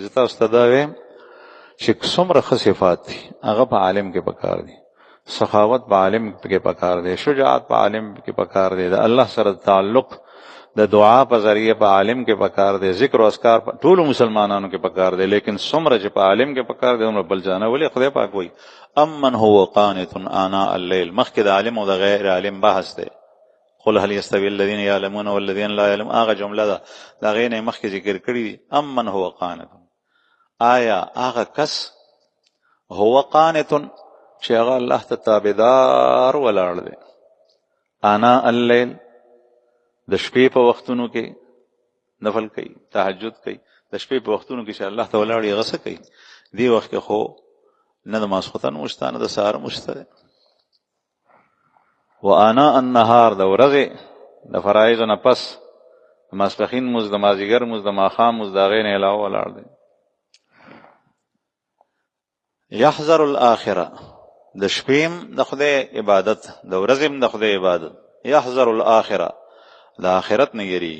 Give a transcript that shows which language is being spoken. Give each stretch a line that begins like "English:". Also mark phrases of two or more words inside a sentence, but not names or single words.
Pashto: زه تاسو ته دا وایم چې څومره ښه صفات دي هغه په عالم کې پکار دي. سخاوت په عالم کې پکار دی، شجاعت په عالم کې پکار دی، د الله سره تعلق د دعا په ذریعه په عالم کې پکار دی، ذکر او اذکار ټول مسلمانانو کې پکار دی. لیکن څومره چې په عالم کې پکار دی عمر بل جانه ولی خدای پاک وایي
Arabic: امن هو قانت آناء الليل.
Pashto: مخکې د عالم او د غیر عالم بحث دی.
Arabic: قل هل يستوي الذين يعلمون والذين لا يعلمون،
Pashto: هغه جمله ده دا غیر نه مخکې ذکر کړی دي.
Arabic: امن هو قانت،
Pashto: آیا هغه کس
Arabic: هو قانت
Pashto: چې هغه الله ته تابعدار ولاړ دی
Arabic: آناء الليل،
Pashto: د شپې په وختونو کې نفل کوي، تهجد کوي، د شپې په وختونو کې چې الله ته ولاړ یې غسه کوي. دی وخت کې خو نه د ماسخوتن مشته نه د سهار مشته.
Arabic: و آناء النهار،
Pashto: د ورځې د فرایض نه پس د ماسپښین مونځ، د مازدیګر مونځ، د ماښام مونځ، د هغې نه علاوه ولاړ دی.
Arabic: یحذر الاخره،
Pashto: د شپې د خدای عبادت، د ورځې د خدای عبادت.
Arabic: یحذر الاخره،
Pashto: د آخرت نه یری.